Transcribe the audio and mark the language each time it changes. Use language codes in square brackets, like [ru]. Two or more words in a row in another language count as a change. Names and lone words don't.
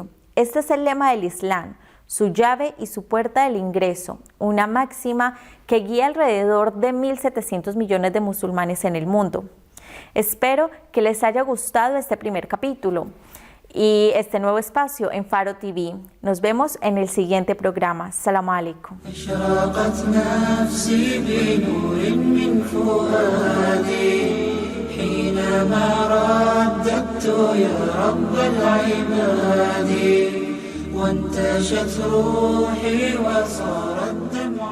[es] Este es el lema del Islam, su llave y su puerta del ingreso, una máxima que guía alrededor de 1.700 millones de musulmanes en el mundo. Espero que les haya gustado este primer capítulo y este nuevo espacio en Faro TV. Nos vemos en el siguiente programa. [ar] السلام عليكم. حينما رددت يا رب العباد وانتشت روحي وصار الدم